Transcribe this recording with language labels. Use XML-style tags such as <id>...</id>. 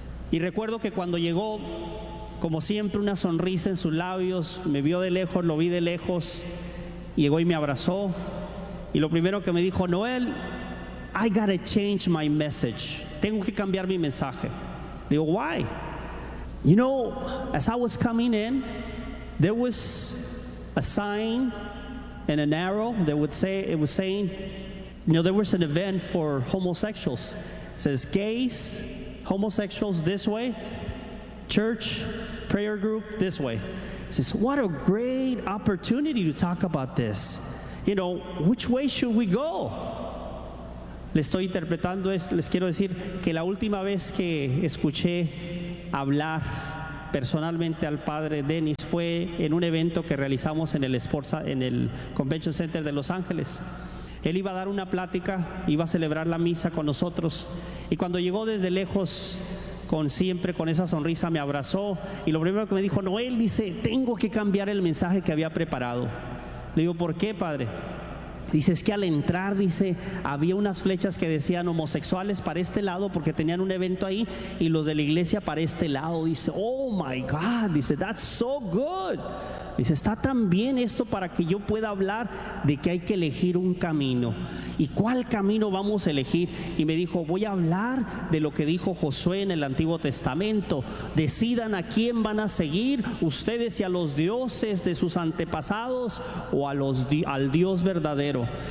<es>Y recuerdo que cuando llegó, como siempre, una sonrisa en sus labios, me vio de lejos, lo vi de lejos, llegó y me abrazó. Y lo primero que me dijo: Noel,</es> <en>I gotta change my message.</en> <es>Tengo que cambiar mi mensaje. Le digo,</es> <en>why? You know, as I was coming in, there was a sign and an arrow that would say, it was saying, you know, there was an event for homosexuals. It says, gays, homosexuals this way, church, prayer group this way. He says, what a great opportunity to talk about this. You know, which way should we go?</en> <es>Le estoy interpretando, les quiero decir que la última vez que escuché hablar personalmente al padre Denis fue en un evento que realizamos en el Sports, en el Convention Center de Los Ángeles. Él iba a dar una plática, iba a celebrar la misa con nosotros, y cuando llegó desde lejos, con siempre con esa sonrisa, me abrazó, y lo primero que me dijo, Noel, dice, tengo que cambiar el mensaje que había preparado. Le digo, ¿por qué, padre? Dice, es que al entrar, dice, había unas flechas que decían homosexuales para este lado, porque tenían un evento ahí, y los de la iglesia para este lado.</es> <en>Dice, oh my God, dice, that's so good.</en> <es>Dice, está tan bien esto para que yo pueda hablar de que hay que elegir un camino. ¿Y cuál camino vamos a elegir? Y me dijo, voy a hablar de lo que dijo Josué en el Antiguo Testamento. Decidan a quién van a seguir, ustedes, y a los dioses de sus antepasados, o a los al Dios verdadero.</es>